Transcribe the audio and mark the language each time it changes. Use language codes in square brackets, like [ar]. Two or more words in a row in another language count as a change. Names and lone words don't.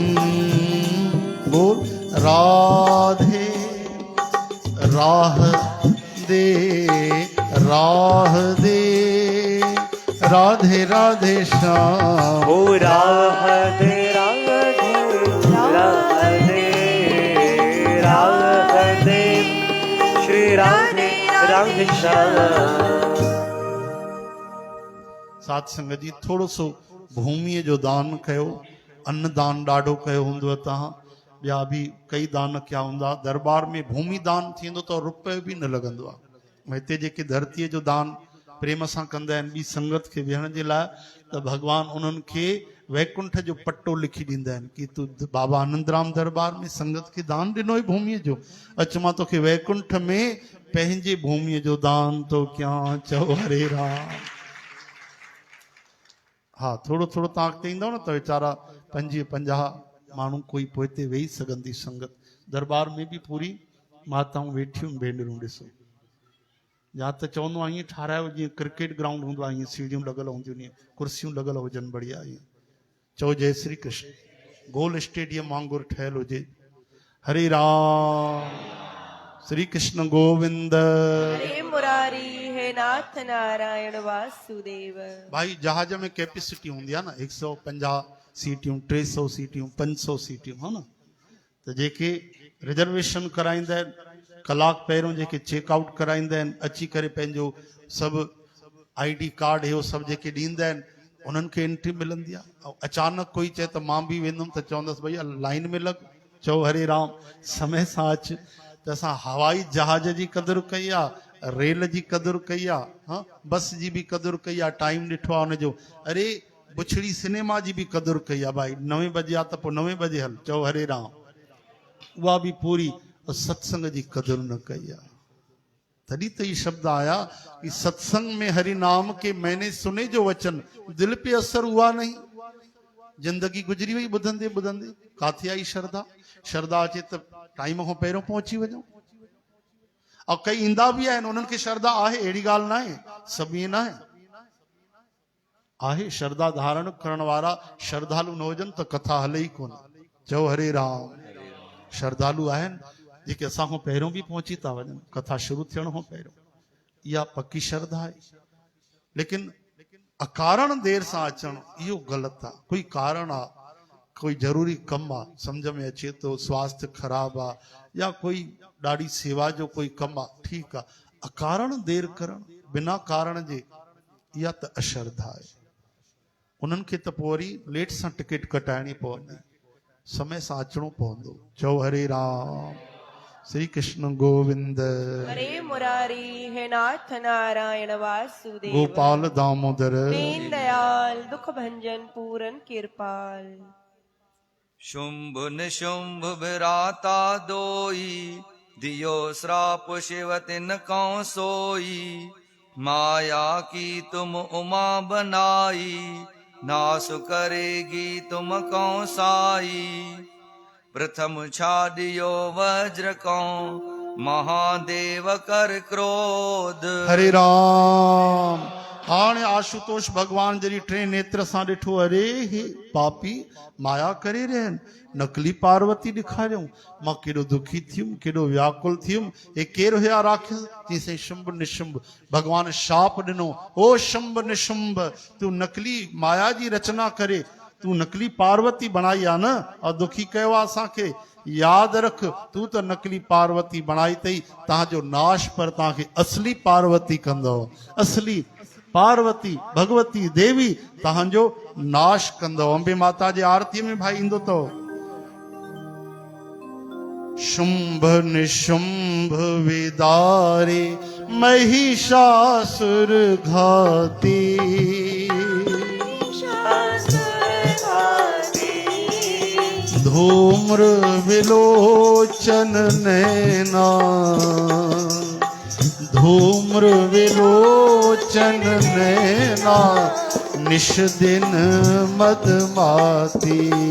[hi] बोल राधे राह दे राह दे राधे राधे श्याम। ओ राह दे राधे राधे राधे श्री राधे राधे श्याम। [sd] साथ संगत जी थोड़ो सो भूमिअ जो दान कयो, अन्न दान ॾाढो कयो हूंदव तव्हां, ॿिया बि कई दान कया हूंदा। दरबार में भूमि दान थींदो त रुपयो बि न लॻंदो आहे। हिते जेके धरतीअ जो दान प्रेम सां कंदा आहिनि ॿी संगत खे वेहण जे लाइ, त भॻवान उन्हनि खे वैकुंठ जो पट्टो लिखी ॾींदा आहिनि कि तूं बाबा आनंदराम दरबार में संगत खे दान ॾिनो ई भूमिअ जो, अच मां तोखे वैकुंठ में पंहिंजे भूमिअ जो दान थो कयां, चओ हरे राम। हाँ थोड़ो थोड़ो तव्हां अॻिते ईंदव न त वीचारा 50 माण्हू कोई पोइ हिते वेही सघंदी संगत। दरबार में बि पूरी माताऊं वेठियूं भेनरूं ॾिसो, या त चवंदो आहे ईअं ठारायो जीअं [en] cricket ground [sd] हूंदो आहे, ईअं सीढ़ियूं लॻल हूंदियूं आहिनि, कुर्सियूं लॻल हुजनि बढ़िया ईअं। चओ जय श्री कृष्ण। गोल स्टेडियम वांगुरु ठहियल हुजे। हरे राम श्री कृष्ण गोविंद। हरे मुरारी हे नाथ नारायण वासुदेव। भाई जहाज में कैपेसिटी हूंदी आहे न 150 सीटियूं, 300 सीटियूं, 500 सीटियूं, है न। त जेके रिजर्वेशन कराईंदा आहिनि कलाक पहिरियों, जेके चेकआउट कराईंदा आहिनि अची करे पंहिंजो सभु [en] ID card [sd] इहो सभु जेके ॾींदा आहिनि उन्हनि खे एंट्री मिलंदी आहे। ऐं अचानक कोई चए त मां बि वेंदुमि त चवंदसि भैया लाइन में लॻ, चओ हरे राम, समय सां अच। त असां हवाई जहाज जी क़दुरु कई आहे, रेल जी क़दुरु कई आहे, हाँ बस जी बि क़दुरु कई आहे, टाइम ॾिठो आहे हुनजो। अरे बुछड़ी सिनेमा जी बि क़दुरु कई आहे भाई, 9 बजे आहे त पोइ 9 बजे हल, चओ हरे राम, उहा बि पूरी। सत्संग जी क़दुरु न कई आहे। [hi] तॾहिं त ये शब्द आया कि सत्संग में हरि नाम के मैंने सुने जो वचन दिल पे असर हुआ नहीं। [sd] जिंदगी गुजरी वई ॿुधंदे ॿुधंदे, काथे आई श्रद्धा। श्रद्धा अचे त टाइम खां पहिरियों पहुची वञो। ऐं कई ईंदा बि आहिनि, उन्हनि खे श्रद्धा आहे, अहिड़ी ॻाल्हि न आहे, सभु ईअं न आहे। श्रद्धा धारण करण वारा श्रद्धालु न हुजनि त कथा हले ई कोन। चओ हरे राम। श्रद्धालु आहिनि जेके असां खां पहिरियों बि पहुची था वञनि, कथा शुरू थियण खां पहिरियों। इहा पकी श्रद्धा आहे। लेकिन अकारण देर सां अचणु इहो ग़लति आहे। कोई कारण आहे, कोई ज़रूरी कमु आहे, सम्झ में अचे थो, स्वास्थ्य ख़राबु आहे, या कोई ॾाढी सेवा जो कोई कमु आहे, ठीकु आहे। अकारण देर करणु, बिना कारण जे, इहा त अश्रद्धा आहे। उन्हनि खे त पोइ वरी लेट सां टिकट कटाइणी पवंदी, समय सां अचिणो पवंदो। चओ हरे राम श्री कृष्ण गोविंद। हरे मुरारी हे नाथ नारायण वासुदेव। [hi] गोपाल दामोदर दीन दयाल दुख भंजन पूरन कृपाल। शुंभ निशुंभ विराता दोई, दियो श्राप शिव तिन कौ सोई। माया की तुम उमा बनाई, नाश करेगी तुम कौ साई। प्रथम छाडियो वज्र को, महादेव कर क्रोध। [sd] हरे राम। हाणे आशुतोष भगवान जरी 3 नेत्र सां ॾिठो, अरे हे पापी माया करे रहिया आहिनि, नकली पार्वती ॾेखारियऊं। मां केॾो दुखी थियुमि, केॾो व्याकुल थियुमि। हे केरु हुया राक्षस? चईं शुंभ निशुंभ। भगवान शाप ॾिनो, ओ शुंभ निशुंभ, तूं नकली माया जी रचना करे, तूं नकली पार्वती बणाई आहे न, और दुखी कयो आहे असांखे। यादि रख, तूं त नकली पार्वती बणाई अथई, तव्हांजो नाश पर तव्हांखे असली पार्वती कंदव। असली पार्वती भगवती देवी तव्हांजो नाश कंदव। अंबे माता जे आरतीअ में भाई ईंदो अथव, [hi] शुंभ निशुंभ विदारे महिषासुर घाती धूम्र विलोचन नैना धूम्र विलोचन नैना निश दिन मदमाती